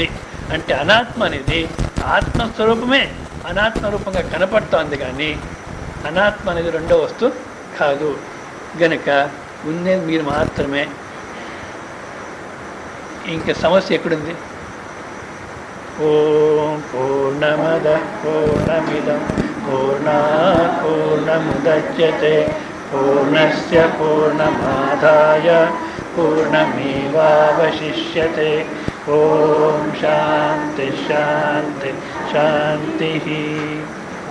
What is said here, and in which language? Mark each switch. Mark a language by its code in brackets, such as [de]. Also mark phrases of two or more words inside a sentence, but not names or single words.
[te] అంటే అనాత్మ అనేది ఆత్మస్వరూపమే అనాత్మ రూపంగా కనపడుతోంది, కానీ అనాత్మ అనేది రెండో వస్తువు కాదు. గనక ఉన్నది మీరు మాత్రమే. ఇంకా సమస్య ఎక్కడుంది? [sa] ओं पूर्णमद पूर्णमिदं पूर्णात् पूर्णमुदच्यते पूर्णस्य पूर्णमादाय पूर्णमेवावशिष्यते. ओं शान्ति शान्ति शान्ति.